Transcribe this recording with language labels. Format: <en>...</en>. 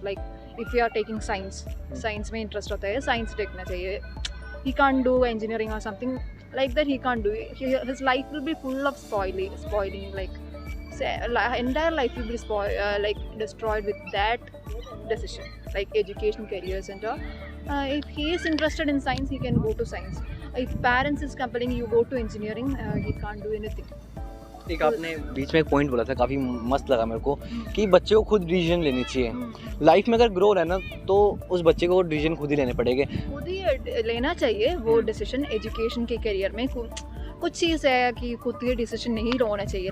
<en>Like if you are taking science</en> <hi>में interest होता है, साइंस देखना चाहिए।</hi> <en>he can't do engineering or something like that, he can't do it. His life will be full of spoiling, like entire life will be destroyed with that decision, like education, careers and all. If he is interested in science, he can go to science. If parents is compelling you go to engineering, he can't do anything.</en> <hi>एक आपने बीच में एक point बोला था, काफ़ी मस्त लगा मेरे को, कि बच्चे को खुद डिसीजन लेनी चाहिए। लाइफ में अगर ग्रो रहना तो उस बच्चे को डिसीजन खुद ही लेने पड़ेंगे। खुद ही लेना चाहिए वो डिसीजन। एजुकेशन के करियर में कुछ चीज़ है कि खुद ही डिसीजन नहीं होना चाहिए।</hi>